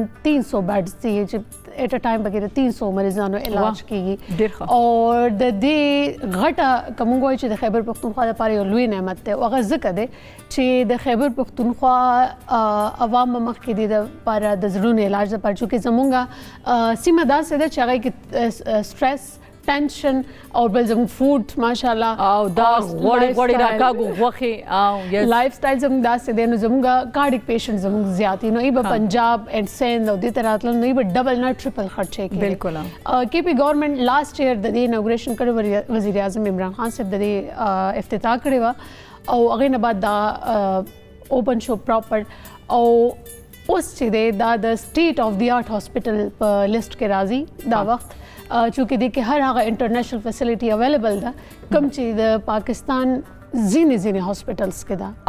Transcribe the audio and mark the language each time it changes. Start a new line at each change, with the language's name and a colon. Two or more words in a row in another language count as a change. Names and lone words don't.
Pashto: 300 بیډز دي چې
English: at a time
Pashto: پکې 300 مریضانو علاج کیږي او د دې غټه کوم غوي چې د خیبر پښتونخوا لپاره یو لوی نعمت دی او هغه ځکه دی چې د خیبر پښتونخوا عوام مخ کې دي د لپاره د زړونو علاج لپاره چې زمونږه سیمه داسې ده چې هغه کې
English: stress tension
Pashto: او بل زموږ فوډ ماشاءالله او دا غوړې راکاږو غوښې او
English: life style
Pashto: زموږ داسې دی نو زموږ
English: cardiac patient
Pashto: زموږ زیات دي نو ای په پنجاب اینڈ سند او دې طرح تل نو ای په ډبل نه ټریپل خرچې کوي. بالکل
English: KP government last year
Pashto: د دې انوګریشن کړو وزیر اعظم عمران خان صاحب د دې افتتاح کړی و او هغه نه بعد دا اوپن شو پراپر او اوس چې دی دا د
English: state of the art hospital
Pashto: په لیست کې راځي دا وخت چونکې د کې هر هغه
English: international facility available
Pashto: ده کوم چې د پاکستان ځینې هاسپټلز کې ده